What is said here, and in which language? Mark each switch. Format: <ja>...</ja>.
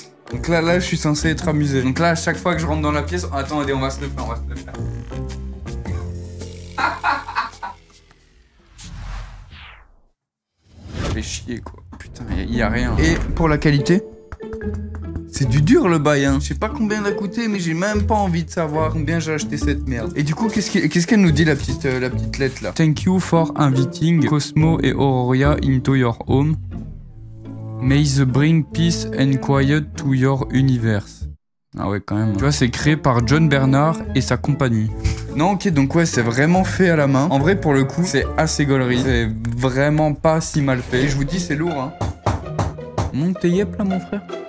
<fr>Donc là je suis censé être amusé. Donc là à chaque fois que je rentre dans la pièce, attendez, on va se le faire, Ça fait chier quoi. Putain, il y a rien. Et pour la qualité, c'est du dur le bail, hein. Je sais pas combien elle a coûté, mais j'ai même pas envie de savoir combien j'ai acheté cette merde. Et du coup, qu'est-ce qu'elle nous dit la petite lettre là?</fr> <en>Thank you for inviting Cosmo et Auroria into your home. May the bring peace and quiet to your universe.</en> <fr>Ah ouais, quand même. Tu vois, c'est créé par John Bernard et sa compagnie. Non, ok, donc ouais, c'est vraiment fait à la main. En vrai, pour le coup, c'est assez gaulerie. C'est vraiment pas si mal fait. Et je vous dis, c'est lourd, hein. Monte tes yep là, mon frère.</fr>